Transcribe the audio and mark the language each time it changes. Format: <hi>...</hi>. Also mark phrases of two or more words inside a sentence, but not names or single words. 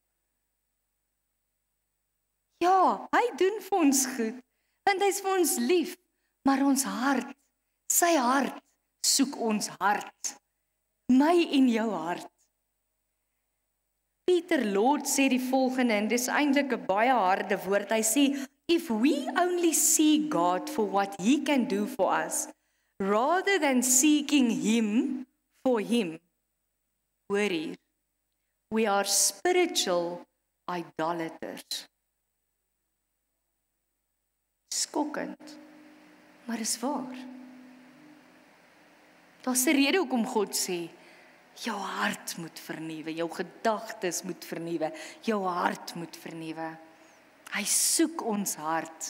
<af>Ja, hy doen vir ons goed, want hy's vir ons lief. Maar ons hart, sy hart, soek ons hart. My en jou hart. Peter Lord sê die volgende, en dis eintlik 'n baie harde woord. Hy sê,</af> <en>if we only see God for what he can do for us, rather than seeking him for him,</en> <af>hoor hier,</af> <en>we are spiritual idolaters.</en> <af>Skokkend, maar is waar. Daar's 'n rede hoekom God sê, jou hart moet vernuwe, jou gedagtes moet vernuwe, jou hart moet vernuwe. Hy soek ons hart.</af>